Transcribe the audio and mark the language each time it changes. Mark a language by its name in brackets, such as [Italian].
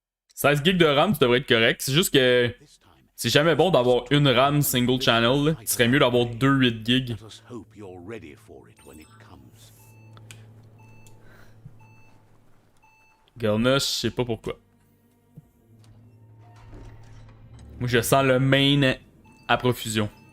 [French] « 16 gigs de RAM, tu devrais être correct. C'est juste que [English] This time, [French] c'est jamais bon d'avoir une RAM single channel. Là. Il serait mieux d'avoir 2 8 gigs. [English] let us hope you're ready for it when it comes. [French] Garnosh, je sais pas pourquoi. Moi, je sens le main à profusion.